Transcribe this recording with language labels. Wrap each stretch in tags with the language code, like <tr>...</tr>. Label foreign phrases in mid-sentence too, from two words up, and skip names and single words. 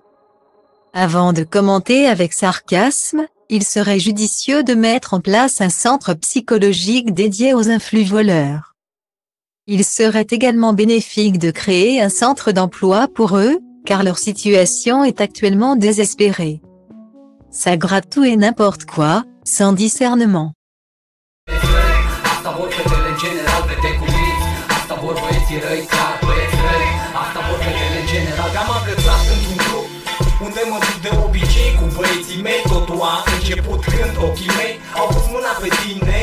<fr>Avant de commenter avec sarcasme, il serait judicieux de mettre en place un centre psychologique dédié aux influvoleurs. Il serait également bénéfique de créer un centre d'emploi pour eux, car leur situation est actuellement désespérée. Ça gratte tout et n'importe quoi, sans discernement.</fr> <ro>Unde mă duc de obicei cu băieții mei. Totul a început când ochii mei au pus mâna pe tine.</ro>